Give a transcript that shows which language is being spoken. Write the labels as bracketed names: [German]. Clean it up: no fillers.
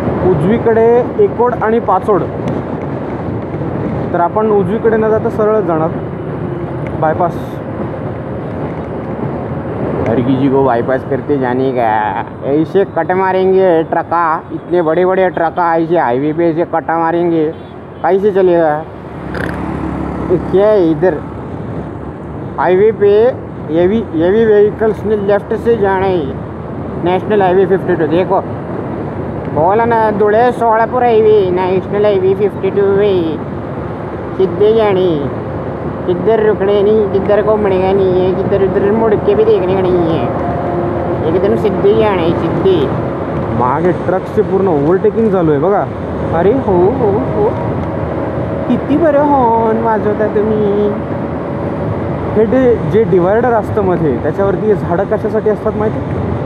[Marathi] उजवीकडे एकोड आणि पाचोड. तर आपण उजवीकडे न जाता सरळ जाणार बायपास. [Hindi] हर किसी को बाईपास करते जाने का. ऐसे कट मारेंगे ट्रका, इतने बड़े बड़े ट्रका ऐसे हाईवे पे ऐसे कटा मारेंगे, कैसे चलेगा. क्या है इधर हाईवे पे हेवी व्हीकल्स ने लेफ्ट से जाना है. नेशनल हाईवे 52 देखो बोला ना. Dhule Solapur highway national highway 52 है. सीधे जाने, किधर रुकने नहीं, किधर को मुड़ेगा नहीं है, किधर उधर मुड़ के भी देखने का नहीं है. [Marathi] एकदम सिद्धी जाणे सिद्धी. मागे ट्रकचे पूर्ण ओव्हरटेकिंग चालू आहे बघा. अरे हो हो हो, किती बरं हॉर्न वाजवता तुम्ही. हे जे डिवायडर असतं मध्ये, त्याच्यावरती हे झाडं कशासाठी असतात माहिती?